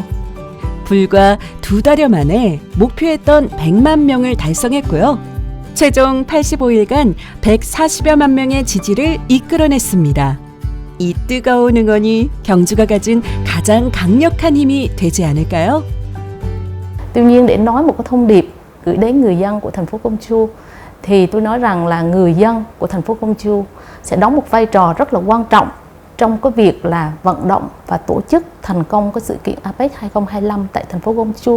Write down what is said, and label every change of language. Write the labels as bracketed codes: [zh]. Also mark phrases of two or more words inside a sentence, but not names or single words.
[ko] 불과 2달여 만에 목표했던 100만 명을 달성했고요. 최종 85일간 140여만 명의 지지를 이끌어냈습니다. 이 뜨거운 응원이 경주가 가진 가장 강력한 힘이 되지 않을까요? [vi] Tuy nhiên để nói một cái thông điệp gửi đến người dân của thành phố Công Chu thì tôi nói rằng là người dân của thành phố Công Chu sẽ đóng một vai trò rất là quan trọng trong cái việc là vận động và tổ chức thành công cái sự kiện APEC 2025 tại thành phố Công Chu.